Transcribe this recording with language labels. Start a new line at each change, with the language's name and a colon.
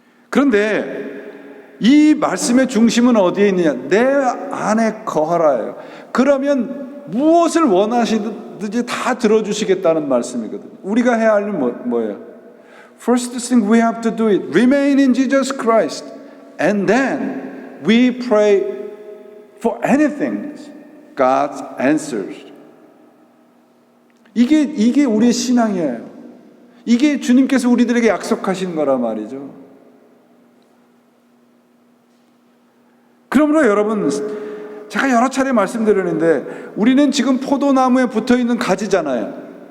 Korean: 그런데 이 말씀의 중심은 어디에 있느냐? 내 안에 거하라예요. 그러면 무엇을 원하시든지 다 들어주시겠다는 말씀이거든요. 우리가 해야 할 일은 뭐예요?
English: First thing we have to do is remain in Jesus Christ, and then we pray for anything. God answers.
Korean: 이게 우리의 신앙이에요. 이게 주님께서 우리들에게 약속하신 거란 말이죠. 그러므로 여러분, 제가 여러 차례 말씀드렸는데 우리는 지금 포도나무에 붙어있는 가지잖아요.